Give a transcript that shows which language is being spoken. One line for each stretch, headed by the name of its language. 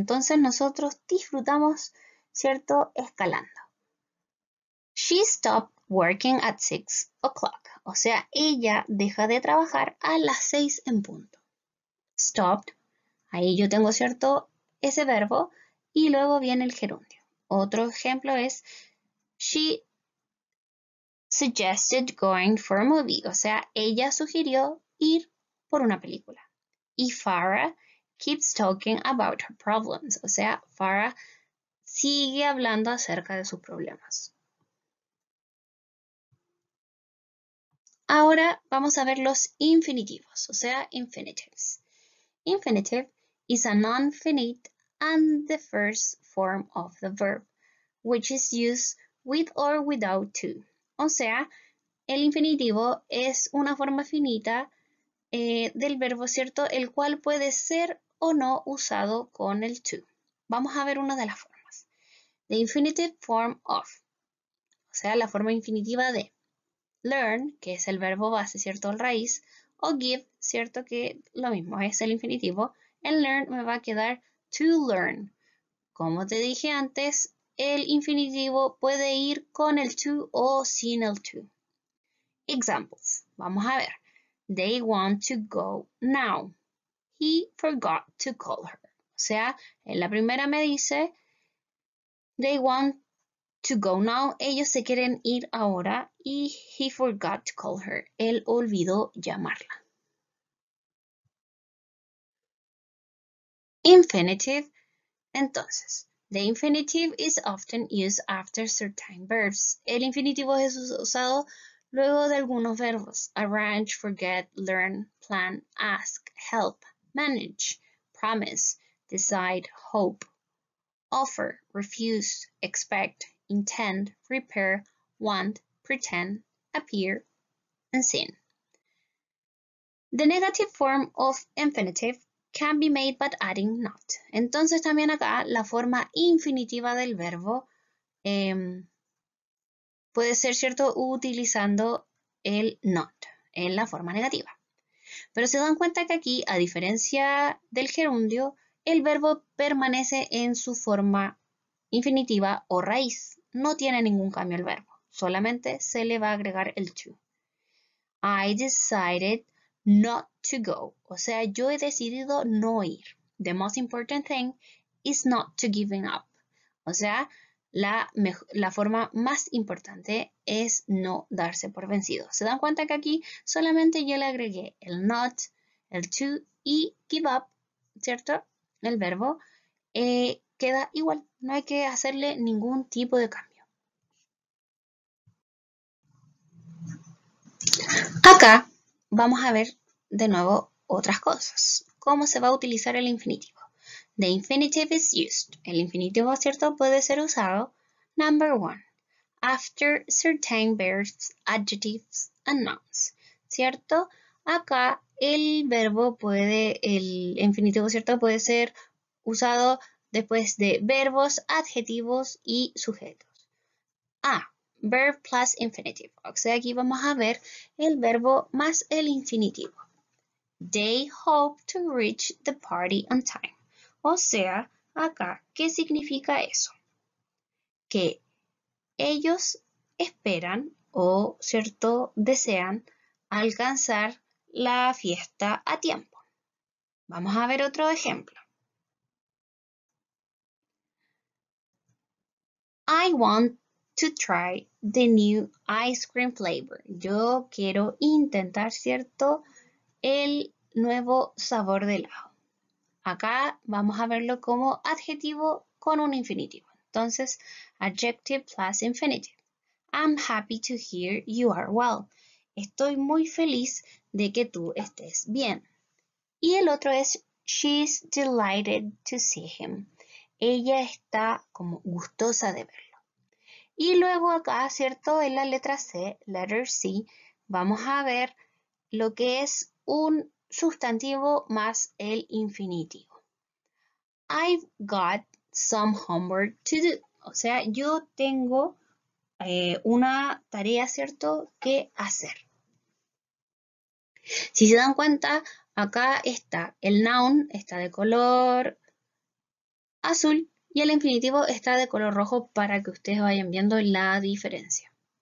Spanish: Entonces nosotros disfrutamos, ¿cierto?, escalando.
English: She stopped working at 6 o'clock.
Spanish: O sea, ella deja de trabajar a las 6 en punto.
English: Stopped.
Spanish: Ahí yo tengo, ¿cierto?, ese verbo y luego viene el gerundio. Otro ejemplo es
English: she suggested going for a movie.
Spanish: O sea, ella sugirió ir por una película.
English: Y Farah keeps talking about her problems.
Spanish: O sea, Farah sigue hablando acerca de sus problemas. Ahora vamos a ver los infinitivos, o sea, infinitives.
English: Infinitive is a non-finite and the first form of the verb, which is used with or without to.
Spanish: O sea, el infinitivo es una forma finita del verbo, ¿cierto?, el cual puede ser o no usado con el to. Vamos a ver una de las formas.
English: The infinitive form of,
Spanish: o sea, la forma infinitiva de learn, que es el verbo base, ¿cierto?, el raíz, o give, ¿cierto?, que lo mismo es el infinitivo. En learn me va a quedar to learn. Como te dije antes, el infinitivo puede ir con el to o sin el to.
English: Examples.
Spanish: Vamos a ver.
English: They want to go now. He forgot to call her.
Spanish: O sea, en la primera me dice
English: they want to go now.
Spanish: Ellos se quieren ir ahora y
English: he forgot to call her.
Spanish: Él olvidó llamarla. Infinitive. Entonces,
English: The infinitive is often used after certain verbs.
Spanish: El infinitivo es usado luego de algunos verbos.
English: Arrange, forget, learn, plan, ask, help, manage, promise, decide, hope, offer, refuse, expect, intend, prepare, want, pretend, appear, and sin. The negative form of infinitive can be made by adding not.
Spanish: Entonces también acá la forma infinitiva del verbo puede ser, ¿cierto?, utilizando el not en la forma negativa. Pero se dan cuenta que aquí, a diferencia del gerundio, el verbo permanece en su forma infinitiva o raíz. No tiene ningún cambio el verbo, solamente se le va a agregar el to.
English: I decided not to go.
Spanish: O sea, yo he decidido no ir.
English: The most important thing is not to giving up.
Spanish: O sea, la forma más importante es no darse por vencido. ¿Se dan cuenta que aquí solamente yo le agregué el not, el to y give up, ¿cierto? El verbo queda igual. No hay que hacerle ningún tipo de cambio. Acá vamos a ver de nuevo otras cosas. ¿Cómo se va a utilizar el infinitivo?
English: The infinitive is used.
Spanish: El infinitivo, ¿cierto?, puede ser usado.
English: Number 1. After certain verbs, adjectives, and nouns.
Spanish: ¿Cierto? Acá el infinitivo, ¿cierto?, puede ser usado después de verbos, adjetivos y sujetos.
English: Verb plus infinitive.
Spanish: O sea, aquí vamos a ver el verbo más el infinitivo.
English: They hope to reach the party on time.
Spanish: O sea, acá, ¿qué significa eso? Que ellos esperan o, ¿cierto?, desean alcanzar la fiesta a tiempo. Vamos a ver otro ejemplo.
English: I want to try the new ice cream flavor.
Spanish: Yo quiero intentar, ¿cierto?, el nuevo sabor de helado. Acá vamos a verlo como adjetivo con un infinitivo. Entonces,
English: adjective plus infinitive. I'm happy to hear you are well.
Spanish: Estoy muy feliz de que tú estés bien. Y el otro es
English: she's delighted to see him.
Spanish: Ella está como gustosa de verlo. Y luego acá, ¿cierto?, en la letra C,
English: letter C,
Spanish: vamos a ver lo que es un sustantivo más el infinitivo.
English: I've got some homework to do.
Spanish: O sea, yo tengo una tarea, ¿cierto?, que hacer. Si se dan cuenta, acá está el noun, está de color azul y el infinitivo está de color rojo para que ustedes vayan viendo la diferencia.